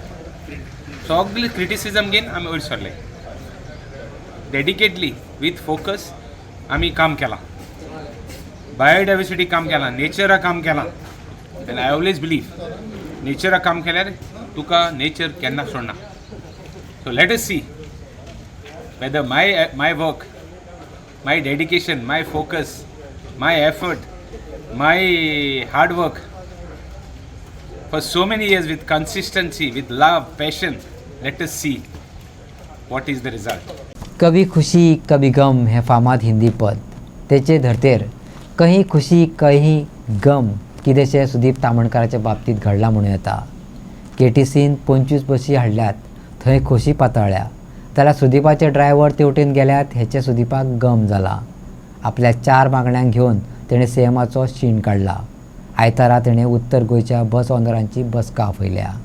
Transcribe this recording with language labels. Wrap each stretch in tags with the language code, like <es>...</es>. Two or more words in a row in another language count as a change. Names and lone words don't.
<kok>सगळे क्रिटिसिजम घेवन आमी वयर सरले.</kok> <en>dedicatedly with focus</en> <kok>आमी काम केलां. बायोडायवर्सिटी काम केलां. नेचरा काम केलां.</kok> <en>and I always believe</en> <kok>नेचरा काम केल्यार तुका नेचर केन्ना सोडना.</kok> <en>So let us see whether my work, my dedication, my focus, my effort, my hard work for so many years with consistency, with love, passion, let us see what is the result.</en> <hi>कभी खुशी कभी गम</hi> <kok>हे फामाद हिंदी पद तेचे धर्तेर</kok> <hi>कहीं खुशी कहीं गम</hi> <kok>कितेंशें सुदीप तामणकाराच्या बाबतींत घडलां म्हणूं येता. केटीसीन 25 बसी हाडल्यात थंय खोशी पातळ्ळ्या जाल्यार सुदीपाचे ड्रायव्हर तेवटेन गेल्यात हेचे सुदीपाक गम जाला. आपल्या 4 मागण्यांक घेवन तेणें सीएमाचो शीण काडला. आयतारा तेणें उत्तर गोंयच्या बस ओनरांची बसका आपयल्या.</kok>